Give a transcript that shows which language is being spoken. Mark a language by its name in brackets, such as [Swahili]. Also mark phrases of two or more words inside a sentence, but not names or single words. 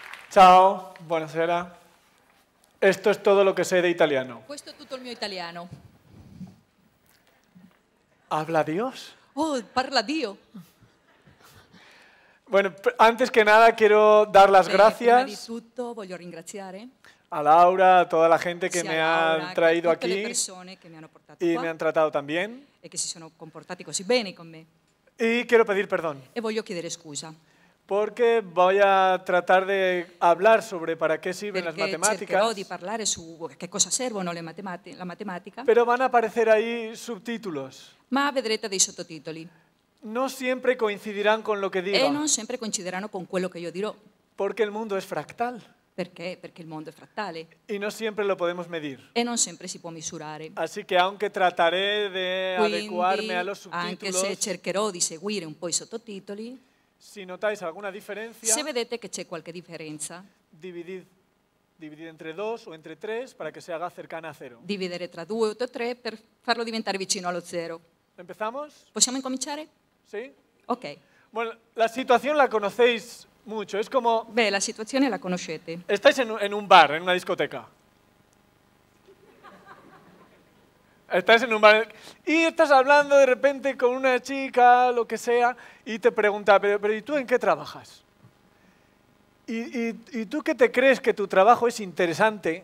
[Italian] Ciao, buonasera. [Spanish] Esto es todo lo que sé de italiano. [Italian] Questo è tutto il mio italiano. [Spanish] ¿Habla Dios? [Italian] Oh, parla Dio. [Spanish] Bueno, antes que nada quiero dar las [Italian] Prima di [Spanish] gracias [Italian] tutto voglio ringraziare [Spanish] a Laura, a toda la gente que [Italian] sia [Spanish] me Laura [Italian] ha che [Spanish] traído [Italian] tutte le [Spanish] aquí [Italian] persone che mi hanno portato [Spanish] y [Italian] qua [Spanish] me han tratado tan bien. [Italian] e che si sono comportati così bene con me. [Spanish] Y quiero pedir perdón, [Italian] E voglio chiedere scusa, [Spanish] porque voy a tratar de hablar sobre para qué sirven las [Italian] perché cercherò [Spanish] matemáticas, [Italian] di parlare su che cosa servono la matematica, [Spanish] pero van a aparecer ahí subtítulos. [Italian] ma vedrete dei sottotitoli [Spanish] No siempre coincidirán con lo que [Italian] e [Spanish] diga, [Italian] non sempre coincideranno con quello che io dirò. [Spanish] porque el mundo es fractal [Italian] Perché? Perché il mondo è frattale [Spanish] y no siempre lo podemos medir. [Italian] e non sempre si può misurare. [Spanish] Así que aunque trataré de adecuarme [Italian] Quindi, [Spanish] a los [Italian] anche se [Spanish] subtítulos, [Italian] cercherò di seguire un po' i sottotitoli, [Spanish] si notáis alguna diferencia, [Italian] se vedete che c'è qualche differenza, [Spanish] dividid entre 2 o entre 3 para que se haga cercana a 0. [Italian] dividere tra 2 o 3 per farlo diventare vicino allo zero. [Spanish] ¿Empezamos? [Italian] Possiamo incominciare? [Spanish] ¿Sí? Ok. Bueno, la situación la conocéis mucho. Es como, [Italian] Beh, la situazione la conoscete. [Spanish] estáis en un bar, en una discoteca. Estás en un bar y estás hablando de repente con una chica, lo que sea, y te pregunta, pero ¿y tú en qué trabajas? ¿Y tú qué te crees que tu trabajo es interesante?